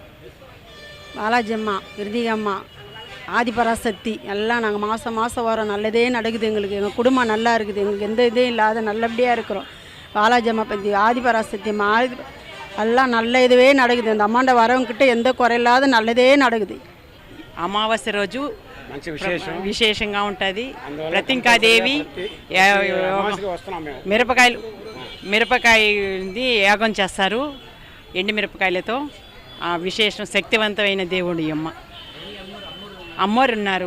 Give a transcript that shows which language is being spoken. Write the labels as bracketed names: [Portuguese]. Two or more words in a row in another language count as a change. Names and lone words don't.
[Tamil] பாலாஜி அம்மா, கிருதிகா அம்மா, ஆதிபராசக்தி எல்லாம் நாங்கள் மாதம் வரோம். நல்லதே நடக்குது எங்களுக்கு. எங்கள் குடும்பம் நல்லா இருக்குது. எங்களுக்கு எந்த இதே இல்லாத நல்லபடியாக இருக்கிறோம். பாலாஜி அம்மா பற்றி, ஆதிபராசக்தி அம்மா, எல்லாம் நல்ல இதுவே நடக்குது. இந்த அம்மாண்ட வரவங்கிட்ட எந்த குறையில்லாத நல்லதே நடக்குது. [Telugu] అమావాస్య రోజు విశేషంగా ఉంటుంది. ప్రతింకాదేవి మిరపకాయది యాగం చేస్తారు ఎండి మిరపకాయలతో. విశేషం శక్తివంతమైన దేవుడు అమ్మ. అమ్మవారు ఉన్నారు.